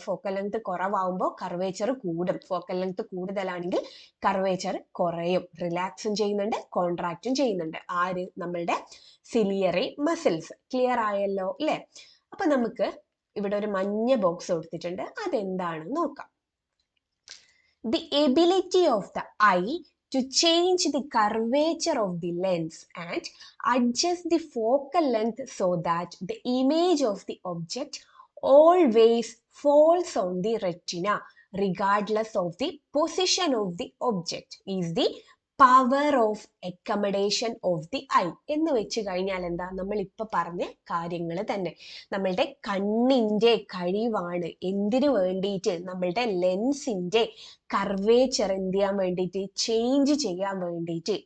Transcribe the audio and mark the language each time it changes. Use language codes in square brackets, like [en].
[ml] Focal length കുറവാകുമ്പോൾ curvature കൂടും. Focal length കൂടുതലാണെങ്കിൽ curvature കുറയും. റിലാക്സും ചെയ്യുന്നുണ്ട്, കോൺട്രാക്റ്റും ചെയ്യുന്നുണ്ട്. ആര്? നമ്മളുടെ സിലിയറി മസിൽസ്. ക്ലിയർ ആയല്ലോ അല്ലെ. അപ്പൊ നമുക്ക് ഇവിടെ ഒരു മഞ്ഞ ബോക്സ് കൊടുത്തിട്ടുണ്ട്. അതെന്താണെന്ന് നോക്കാം. [en] The ability of the eye to change the curvature of the lens and adjust the focal length so that the image of the object always falls on the retina regardless of the position of the object is the [ml] power of accommodation of the I എന്ന് വെച്ച് കഴിഞ്ഞാൽ എന്താ, നമ്മൾ ഇപ്പൊ പറഞ്ഞ കാര്യങ്ങൾ തന്നെ. നമ്മളുടെ കണ്ണിന്റെ കഴിവാണ് എന്തിനു വേണ്ടിയിട്ട്, നമ്മളുടെ ലെൻസിന്റെ കർവേച്ചർ എന്ത് ചെയ്യാൻ വേണ്ടിയിട്ട്, ചേഞ്ച് ചെയ്യാൻ വേണ്ടിയിട്ട്.